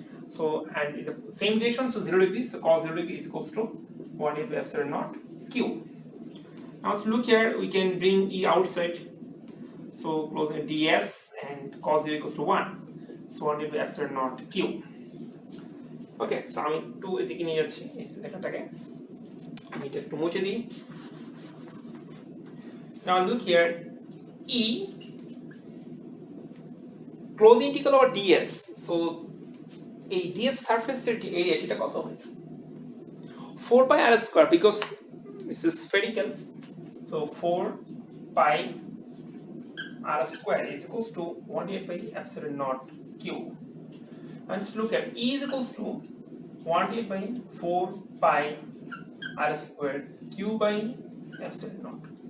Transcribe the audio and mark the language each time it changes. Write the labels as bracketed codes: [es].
[en] So and in the same direction, so 0 degree, so cos 0 degree is equals to 1 divided by epsilon naught q. Now let's look here, we can bring E outside, so close ds and cos 0 equals to 1, so 1 divided by epsilon naught q. [bn] Okay, so আমি একটু এদিকে নিয়ে যাচ্ছি এই লেখাটাকে, আমি এটা একটু মুছে দিই। [en] now look here, E close integral over ds, so এই ds সারফেসের area [bn] সেটা কত হয়? [en] 4 pi r square, because this is spherical, so 4 pi r square is equals to 1 divided by epsilon naught q. And just look at E is equals to 1 divided by 4 pi r squared q by epsilon naught.